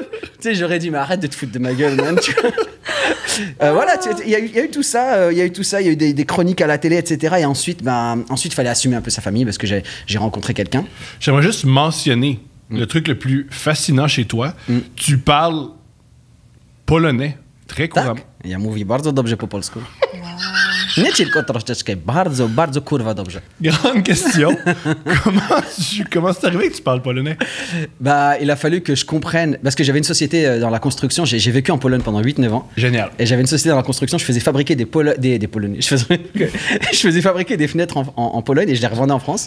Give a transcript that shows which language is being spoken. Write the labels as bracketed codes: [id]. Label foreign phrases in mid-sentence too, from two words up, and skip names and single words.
[fr] Tu sais, j'aurais dit mais arrête de te foutre de ma gueule, man. Voilà, il y a eu tout ça, il y a eu des chroniques à la télé, etc. Et ensuite, il fallait assumer un peu sa famille parce que j'ai rencontré quelqu'un. J'aimerais juste mentionner le truc le plus fascinant chez toi. Tu parles polonais très couramment. [pl] Ja mówi bardzo dobrze po polsku. Nie tylko troszeczkę, bardzo, bardzo kurwa dobrze. [fr] Grande question. Comment c'est arrivé que tu parles polonais? Bah, il a fallu que je comprenne, parce que j'avais une société dans la construction, j'ai vécu en Pologne pendant 8-9 ans. Génial. Et j'avais une société dans la construction, je faisais fabriquer des Polonais. Je faisais fabriquer des fenêtres en Pologne et je les revendais en France.